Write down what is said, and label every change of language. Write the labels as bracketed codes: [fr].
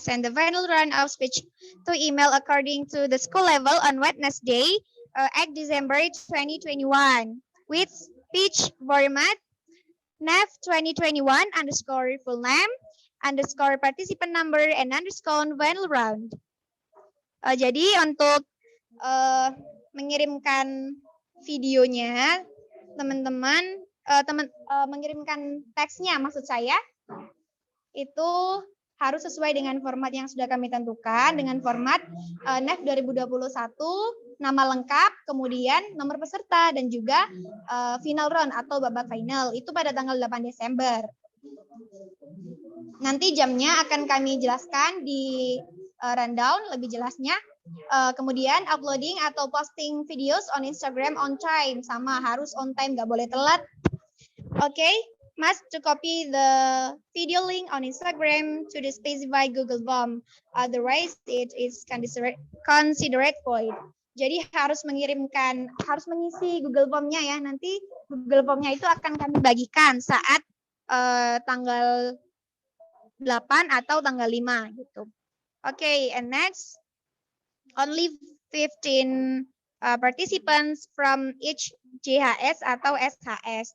[en] Send the final round of speech to email according to the school level on Wednesday, 8 December 2021 with speech format NAF 2021 underscore full name underscore participant number and underscore final round. [id] Jadi untuk mengirimkan videonya, teman-teman mengirimkan teksnya maksud saya itu harus sesuai dengan format yang sudah kami tentukan dengan format NAF 2021, nama lengkap, kemudian nomor peserta dan juga [en] final round [id] atau babak final itu pada tanggal 8 Desember. Nanti jamnya akan kami jelaskan di rundown lebih jelasnya. Kemudian [en] uploading atau posting videos on Instagram on time, [id] sama harus [en] on time, [id] nggak boleh telat. [en] Oke. Must to copy the video link on Instagram to the specified Google Form. Otherwise, it is considered void. [id] Jadi harus mengisi Google Form-nya ya. Nanti Google Form-nya itu akan kami bagikan saat tanggal 8 atau tanggal 5 gitu. [en] Oke, and next, only 15 participants from each JHS atau SHS.